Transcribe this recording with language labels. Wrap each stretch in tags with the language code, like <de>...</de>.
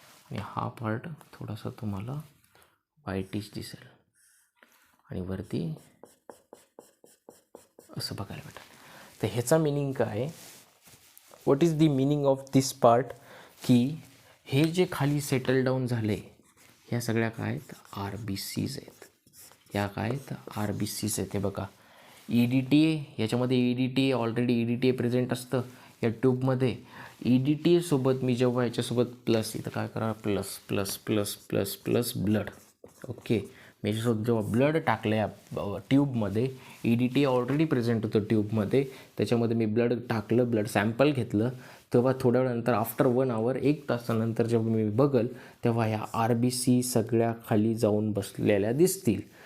<mr>आणि हा पार्ट थोडासा तुम्हाला व्हाईटिश दिसेल आणि वरती असं बघायला भेटेल. तर ह्याचा मिनिंग काय,</mr> <en>what is the meaning of this part,</en> <mr>की हे जे खाली सेटल डाऊन झाले, ह्या सगळ्या काय आहेत, RBCs आहेत. ह्या काय आहेत, RBCs आहेत. हे बघा, EDTA, याच्यामध्ये EDTA, ऑलरेडी EDTA प्रेझेंट असतं या ट्यूबमध्ये. EDTA सोबत मी जेव्हा याच्यासोबत प्लस, इथं काय करा, plus plus plus plus plus blood. Okay, मी याच्यासोबत जेव्हा ब्लड टाकलं या ट्यूबमध्ये, EDTA ऑलरेडी प्रेझेंट होतं ट्यूबमध्ये, त्याच्यामध्ये मी ब्लड टाकलं, ब्लड सॅम्पल घेतलं, तेव्हा थोड्या वेळानंतर</mr> <en>after 1 hour,</en> <mr>1 तासानंतर जेव्हा मी बघल, तेव्हा ह्या RBC सगळ्या खाली जाऊन बसलेल्या दिसतील.</mr>